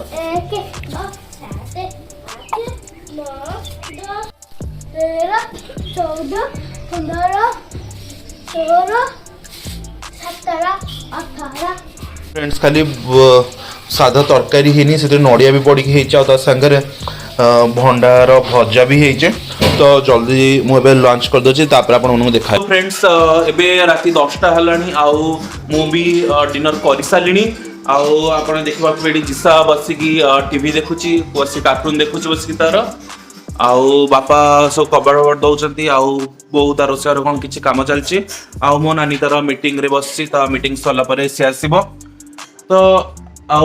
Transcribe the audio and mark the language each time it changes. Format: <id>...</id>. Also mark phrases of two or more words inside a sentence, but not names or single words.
<hi>एक दो सात आठ नौ दस 13 14 15 16 17 18</hi> <or>ଫ୍ରେଣ୍ଡସ୍ ଖାଲି ସାଧା ତରକାରୀ ହେଇନି ସେଥିରେ ନଡ଼ିଆ ବି ପଡ଼ିକି ହେଇଛି ଆଉ ତା ସାଙ୍ଗରେ ଭଣ୍ଡାର ଭଜା ବି ହେଇଛି ତ ଜଲ୍ଦି ମୁଁ ଏବେ ଲଞ୍ଚ କରିଦେଉଛି ତାପରେ ଆପଣମାନଙ୍କୁ ଦେଖାଏ फ्रेंड्स ଏବେ ରାତି 10ଟା ହେଲାଣି ଆଉ ମୁଁ ବି ଡିନର କରିସାରିଲିଣି ଆଉ ଆପଣ ଦେଖିବାକୁ ଏଠି ଜିସା ବସିକି ଟିଭି ଦେଖୁଛି ବସି କାର୍ଟୁନ ଦେଖୁଛି ବସିକି ତାର ଆଉ ବାପା ସବୁ କବାଟ ଦଉଛନ୍ତି ଆଉ ବୋଉ ତାର ରୋଷେଇର କ'ଣ କିଛି କାମ ଚାଲିଛି ଆଉ ମୋ ନାନୀ ତାର ମିଟିଂରେ ବସିଛି ତା ମିଟିଂ ସରିଲା ପରେ ସେ ଆସିବ ତ ଆଉ</or>